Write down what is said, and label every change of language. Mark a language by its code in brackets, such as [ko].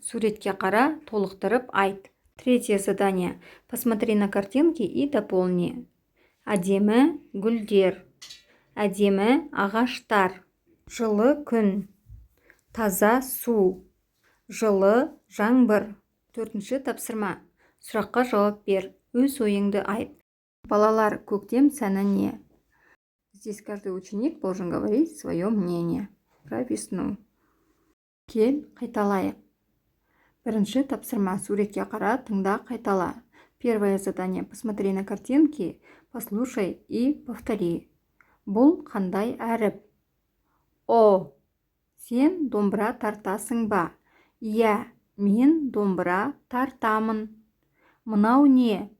[kk] Суретке қара, толықтырып айт. [ru] Третье задание. Посмотри на картинки и дополни. [kk] Әдемі гүлдер. Әдемі ағаштар. Жылы күн. Таза су. Жылы жаңбыр. Төртінші тапсырма. Сұраққа жауап бер. Өз ойыңды айт. Балалар, көктем сәні не? [ru] Здесь каждый ученик должен говорить свое мнение про весну. [kk] Кел, қайталайық. Бірінші тапсырма. Суретке қара, тыңда, қайтала. [ru] Первое задание. Посмотри на картинки, послушай и повтори. [kk] Бұл қандай әріп? О. Сен домбыра тартасың ба? Я, мен домбыра тартамын. Мынау не?